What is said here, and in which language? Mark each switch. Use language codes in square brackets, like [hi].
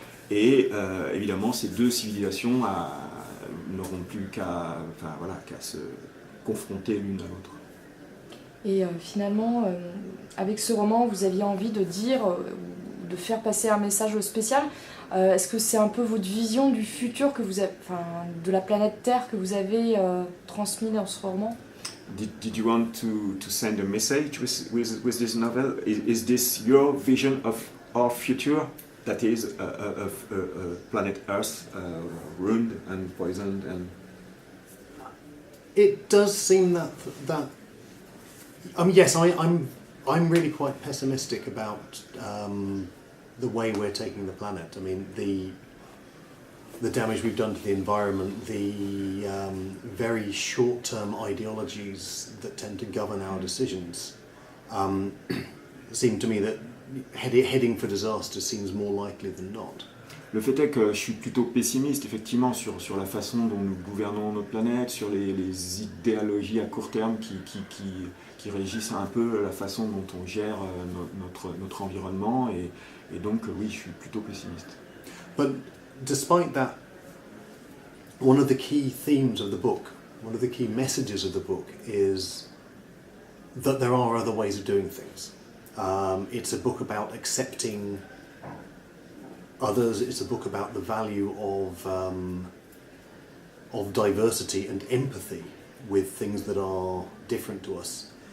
[fr] Et évidemment, ces deux civilisations n'auront plus qu'à se confronter l'une à l'autre. Et finalement, avec ce roman, vous aviez envie de dire, de faire passer un message spécial. Est-ce que c'est un peu votre vision du futur que vous avez, de la planète Terre que vous avez transmis dans ce roman? [en] Did you want to send a message with this novel? Is this your vision of our future? That is of planet Earth ruined and poisoned and. It does seem that. Yes, I'm really quite pessimistic about the way we're taking the planet. I mean, the damage we've done to the environment, the very short-term ideologies that tend to govern our decisions, seem to me that heading for disaster seems more likely than not. [fr] Le fait est que je suis plutôt pessimiste, effectivement, sur la façon dont nous gouvernons notre planète, sur les idéologies à court terme qui régissent un peu la façon dont on gère notre environnement. Et donc, oui, je suis plutôt pessimiste. [en] But despite that, one of the key themes of the book, one of the key messages of the book is that there are other ways of doing things. It's a book about accepting others. It's a book about the value of diversity and empathy with things that are different to us.